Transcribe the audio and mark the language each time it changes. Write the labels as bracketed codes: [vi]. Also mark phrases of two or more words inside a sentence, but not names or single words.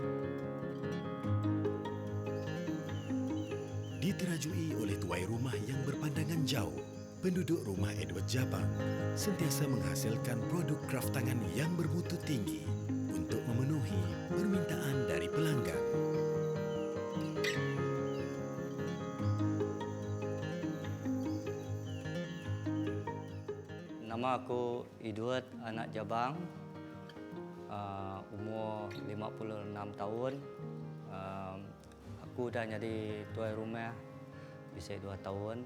[ms] Diterajui oleh tuai rumah yang berpandangan jauh, penduduk rumah Edward Jabang sentiasa menghasilkan produk kraft tangan yang bermutu tinggi untuk memenuhi permintaan dari pelanggan. Nama aku Edward Anak Jabang, umur 56 tahun. Aku dah jadi tuai rumah bisa 2 tahun.